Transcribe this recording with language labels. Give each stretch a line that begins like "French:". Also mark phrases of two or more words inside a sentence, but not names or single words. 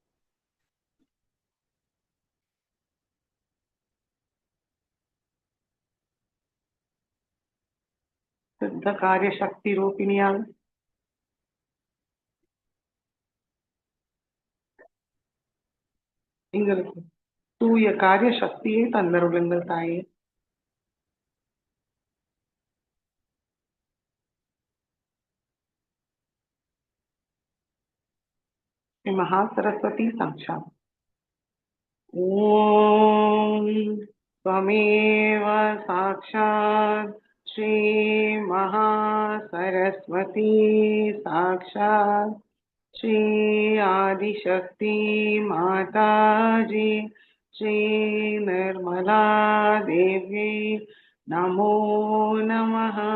Tamil: சித்த காரிய சக்தி ரூபிணியாக எங்களுக்கு தூய காரிய சக்தியை தந்தருளுங்கள் தாயே.
Sanskrit: श्री महासरस्वती साक्षात् ओम त्वमेव साक्षात् श्री महासरस्वती साक्षात् श्री आदिशक्ति माता जी श्री निर्मला देवी नमो नमः।